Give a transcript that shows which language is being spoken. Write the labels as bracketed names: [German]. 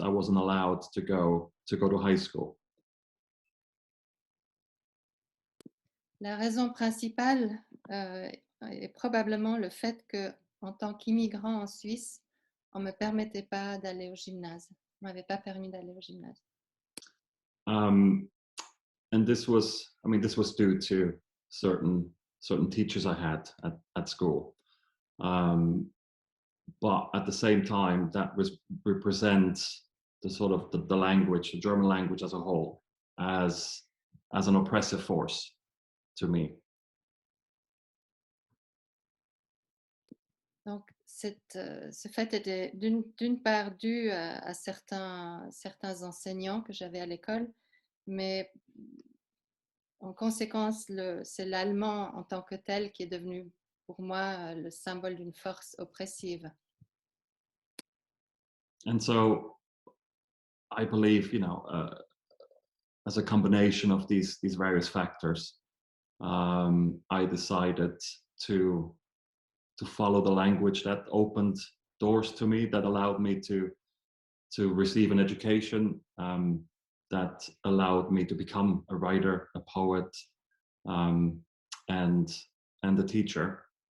[English] I wasn't allowed to go to high school. [French] La raison principale est probablement le fait que, en tant qu'immigrant en Suisse, on ne me permettait pas d'aller au gymnase. On ne m'avait pas permis d'aller au gymnase. [English] And this was due to certain teachers I had at school. But at the same time, that represents the sort of the language, the German language as a whole, as an oppressive force to me. [French] Donc, ce fait était d'une part dû à certains enseignants que j'avais à l'école, mais en conséquence, c'est l'allemand en tant que tel qui est devenu pour moi le symbole d'une force oppressive. [English] And so I believe, as a combination of these various factors, I decided to follow the language that opened doors to me, that allowed me to receive an education, that allowed me to become a writer, a poet, and a teacher.